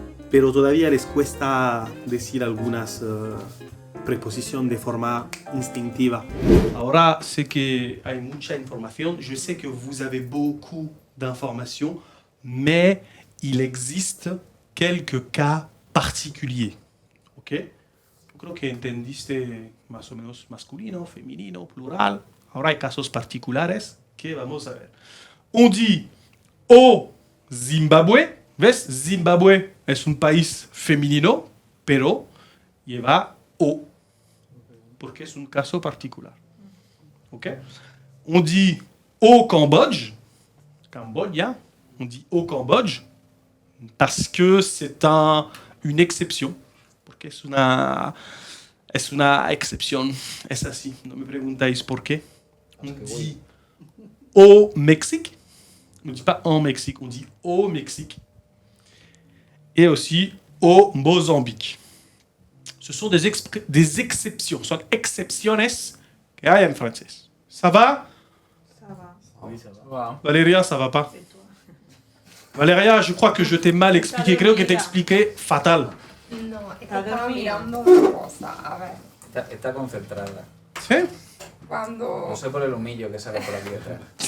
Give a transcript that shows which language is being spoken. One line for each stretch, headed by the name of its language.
Spanish: Pero todavía les cuesta decir algunas preposiciones de forma instintiva. Ahora sé que hay mucha información.
French: Je sais que vous avez beaucoup d'informations, mais il existe quelques cas particuliers.
Spanish: ¿Ok? Yo creo que entendiste más o menos masculino, femenino, plural. Ahora hay casos particulares que vamos a ver.
French: On dit au Zimbabue.
Spanish: ¿Ves? Zimbabue es un país femenino, pero lleva O, porque es un caso particular.
French: ¿Ok? On dit au Cambodge. Camboya. On dit au Cambodge parce que c'est une exception.
Spanish: Porque es una excepción. Es así. No me preguntáis por qué.
French: On dit au Mexique. On ne dit pas en Mexique, on dit au Mexique. Et aussi au Mozambique. Ce sont des exceptions, sont
Spanish: excepciones que hay en francés.
French: Ça va? Oui, ça va. Valéria, ça va pas? Valéria, je crois que je t'ai mal expliqué.
Spanish: Creo que te expliqué fatal. No, es que estaba mirando una cosa. A ver. Está concentrada. ¿Sí? Cuando. No sé por el humillo que sale por aquí detrás.